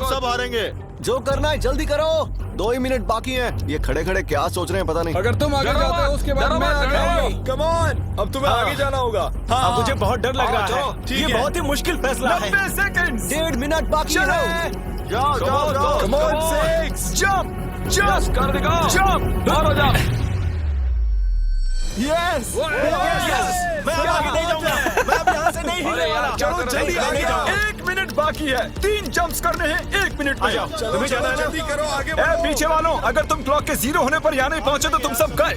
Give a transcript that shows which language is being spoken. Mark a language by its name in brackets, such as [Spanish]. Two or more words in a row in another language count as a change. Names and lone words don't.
[Hindi] हटो। सब हारेंगे। जो करना है जल्दी करो। 2 ही मिनट बाकी हैं। ये खड़े खड़े क्या सोच रहे हैं पता नहीं। अगर तुम आगे जाते हो उसके बाद मैं आगे आऊंगा। [English] come on, [Hindi] अब तुम्हें आगे जाना होगा। हाँ, मुझे बहुत डर लग रहा है। ठीक ये है। बहुत ही मुश्किल फैसला है। 90 सेकंड। 1.5 मिनट बाकी है। [English] Come on, six. Jump. Jump. [Hindi] कर दिखाओ। [English] Jump. [Hindi] बाहर हो जा। यस मैं अब आगे नहीं जाऊंगा, मैं अब यहाँ से नहीं हिलने वाला। चलो जल्दी आगे जाओ। 1 मिनट बाकी है, 3 जंप्स करने हैं 1 मिनट में। तुम्हें जाना है ना? जल्दी करो, आगे बढ़ो। पीछे वालों, अगर तुम क्लॉक के 0 होने पर यहाँ नहीं पहुंचे तो तुम सब गए।